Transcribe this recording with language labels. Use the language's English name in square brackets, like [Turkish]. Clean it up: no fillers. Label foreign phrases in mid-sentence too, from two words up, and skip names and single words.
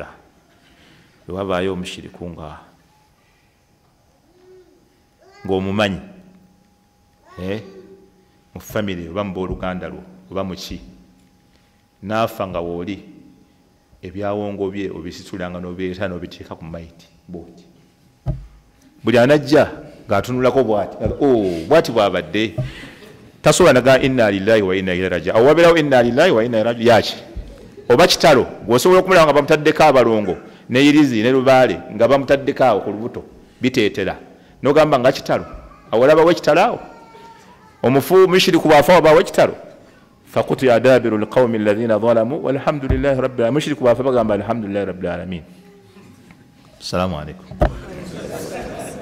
[Ganda] Bwe wabaayo omushiriku ng'omumanyi mu famire oba mu booluganda lwo oba muki, naafa nga wooli, ebyawongo bye obisitulanga n'obireeta n'obiteeka ku mayiti bwoti. Buli anajja ng'atunulako bwati bw'abadde, tasobola naga [Arabic] إنا لله وإنا إليه راجعون. [Ganda] Awo wabeerawo [Arabic] إنا لله وإنا إليه راجعون [Ganda] yaki? Oba kitalo, gw'osobola okumulaba nga bamutaddeko abalongo ne irizi ne lubaale nga bamutaddeko awo ku lubuto biteetera nogamba nga kitalo awolabawo ekitalo awo omufu mushiriku bwafa wabawo ekitalo [Arabic] فقطع دابر القوم الذين ظلموا والحمد لله رب العالمين [Ganda] mushiriku bwafa bagamba [Arabic] الحمد لله رب العالمين. السلام عليكم.